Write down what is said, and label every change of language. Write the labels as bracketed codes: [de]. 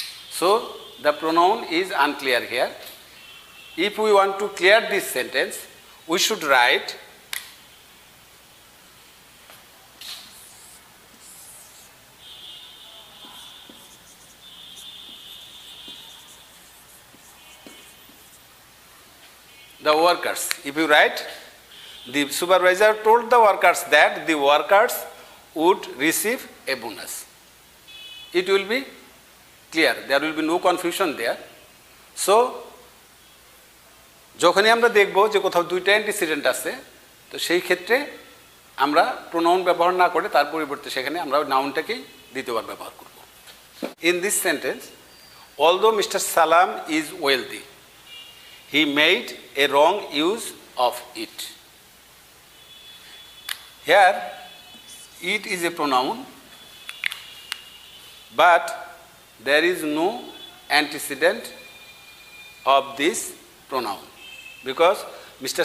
[en] So the pronoun is unclear here. If we want to clear this sentence, we should write the workers. If you write, the supervisor told the workers that the workers would receive a bonus. It will be clear. There will be no confusion there. [bn] So, যখনই আমরা দেখব যে কোথাও দুইটা antecedent আছে, তো সেই ক্ষেত্রে আমরা প্রোনাউন ব্যবহার না করে তার পরিবর্তে সেখানে আমরা নাউনটাকেই দ্বিতীয়বার ব্যবহার করব। [en] In this sentence, although Mr. Salam is wealthy, he made a wrong use of it. Here, it is a pronoun, but there is no antecedent of this pronoun because Mr.